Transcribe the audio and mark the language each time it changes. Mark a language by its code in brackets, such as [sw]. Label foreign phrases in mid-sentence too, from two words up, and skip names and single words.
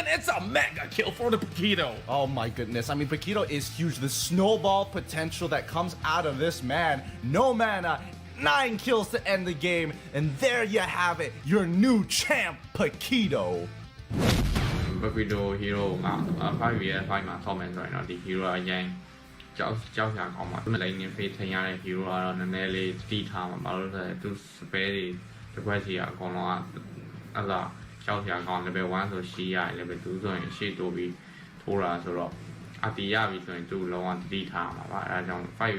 [en] It's a mega kill for the Paquito. Oh my goodness. I mean, Paquito is huge. The snowball potential that comes out of this man. No mana, 9 kills to end the game, and there you have it, your new champ, Paquito. [my] Paquito hero က5 vs 5မှာဆောက်မယ်ဆိုရင်တော့ဒီ hero အရင်ကြောက်စရာကောင်းပါဘူး lane နဲ့ face ထင်ရတဲ့ hero ကတော့နည်းနည်းလေးတီးထားမှာဘာလို့လဲဆိုတော့သူ spell တွေတစ်ခွက်စီအကုန်လုံးက အဲ့ဒါကြောက်စရာကောင်း level 1ဆိုရှိရတယ် level 2ဆိုရင်ရှေ့တိုးပြီးထိုးတာဆိုတော့အတီးရပြီဆိုရင်သူလုံးဝတီးထားမှာပါအဲဒါကြောင့်5